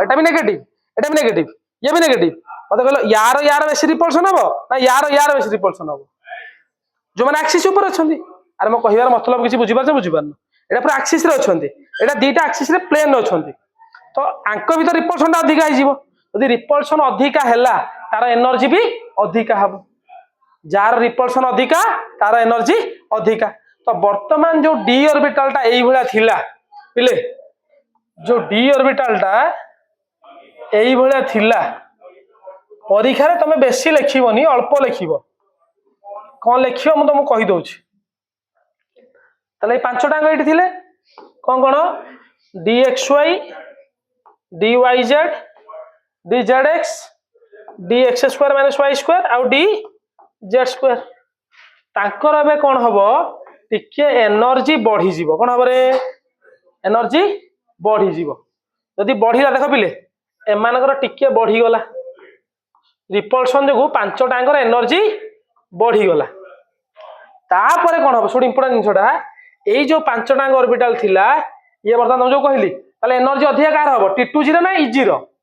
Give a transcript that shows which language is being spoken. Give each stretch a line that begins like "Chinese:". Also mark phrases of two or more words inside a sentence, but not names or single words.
Odia: ଏଟା ବି ନେଗେଟିଭ ଏଟା ବି ନେଗେଟିଭ ଇଏ ବି ନେଗେଟିଭ ମତେ କହିଲ ୟାର ବେଶୀ ରିପଲସନ ହବ ନା ୟାର ବେଶୀ ରିପଲସନ ହବ ଯୋଉମାନେ ଆକ୍ସିସ ଉପରେ ଅଛନ୍ତି ଆରେ ମୋ କହିବାର ମତଲବ କିଛି ବୁଝିପାରୁଛ ବୁଝିପାରୁନ ଏଟା ପୁରା ଆକ୍ସିସ ରେ ଅଛନ୍ତି ଏଟା ଦିଟା ଆକ୍ସିସ ରେ ପ୍ଲେନ ଅଛନ୍ତି ତ ଆଙ୍କ ଭିତରେ ରିପଲସନ ଟା ଅଧିକା ହେଇଯିବ ଯଦି ରିପଲସନ ଅଧିକା ହେଲା ତାର ଏନର୍ଜି ବି ଅଧିକା ହବ ଯାହାର ରିପଲସନ ଅଧିକା ତାର ଏନର୍ଜି ଅଧିକା ତ ବର୍ତ୍ତମାନ ଯୋଉ
English: d orbital
Odia: ଟା ଏଇଭଳିଆ ଥିଲା ପିଲେ ଯୋଉ
English: d orbital
Odia: ଟା ଏଇଭଳିଆ ଥିଲା ପରୀକ୍ଷାରେ ତମେ ବେଶୀ ଲେଖିବନି ଅଳ୍ପ ଲେଖିବ କଣ ଲେଖିବ ମୁଁ ତମକୁ କହିଦଉଛି ତାହେଲେ ଏଇ ପାଞ୍ଚଟା ଆଙ୍ଗ ଏଇଠି ଥିଲେ କଣ dxy dyz dzx dx
English: square minus y square
Odia: ଆଉ dz ସ୍କୋୟାର ତାଙ୍କର ଏବେ କଣ ହବ ଟିକେ ଏନର୍ଜି ବଢିଯିବ କଣ ହବ ରେ ଏନର୍ଜି ବଢିଯିବ ଯଦି ବଢିଲା ଦେଖ ପିଲେ ଏମାନଙ୍କର ଟିକେ ବଢିଗଲା ରିପଲସନ ଯୋଗୁ ପାଞ୍ଚଟାଙ୍କର ଏନର୍ଜି ବଢିଗଲା ତାପରେ କଣ ହବ ଶୁଣ ଇମ୍ପୋର୍ଟାଣ୍ଟ ଜିନିଷଟା ଏଇ ଯୋଉ ପାଞ୍ଚଟାଙ୍କ ଅରବିଟାଲ ଥିଲା ଇଏ ବର୍ତ୍ତମାନ ଯୋଉ କହିଲି ତାହେଲେ ଏନର୍ଜି ଅଧିକା କାହାର ହବ T2 ର ନା ଇଜି ର